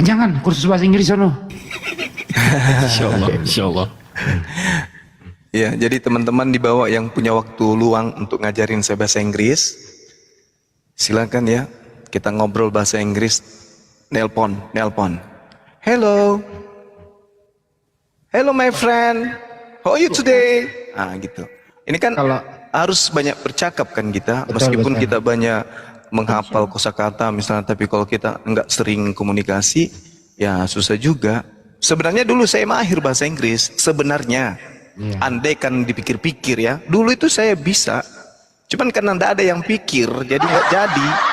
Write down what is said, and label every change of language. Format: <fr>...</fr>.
<id>Jangan, kursus bahasa Inggris sono. Insya Allah. Insya Allah. Ya, jadi teman-teman di bawah yang punya waktu luang untuk ngajarin saya bahasa Inggris, silakan ya, kita ngobrol bahasa Inggris, nelpon.</id> <en>Hello my friend, how are you today?</en> <id>Ah gitu. Ini kan harus banyak bercakap kan kita, meskipun kita banyak menghafal kosakata misalnya, tapi kalau kita enggak sering komunikasi, ya susah juga. Sebenarnya dulu saya mahir bahasa Inggris, sebenarnya. Andai kan dipikir-pikir ya, dulu itu saya bisa, cuman karena ndak ada yang pikir, jadi nggak jadi.</id>